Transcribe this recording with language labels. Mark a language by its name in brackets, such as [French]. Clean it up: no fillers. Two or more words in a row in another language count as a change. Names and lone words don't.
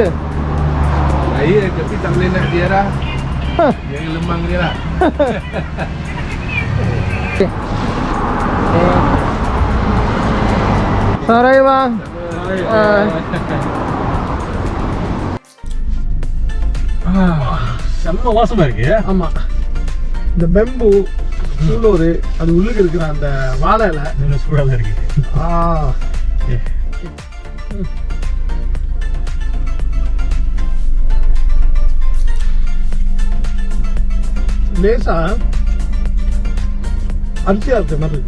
[Malay] Raya tapi tak boleh nak dia lah. Yang lemang dia lah. Selamat raya bang. [Tamil] செம்ம வாசமா இருக்கு. ஆமா, இந்த பெம்பு சூலூர் அது உள்ளுக்கு இருக்கிற அந்த வாழை இலை நல்ல சூடாக தான் இருக்கு. லேசா அரிசியா இருக்க மாதிரி இருக்கு.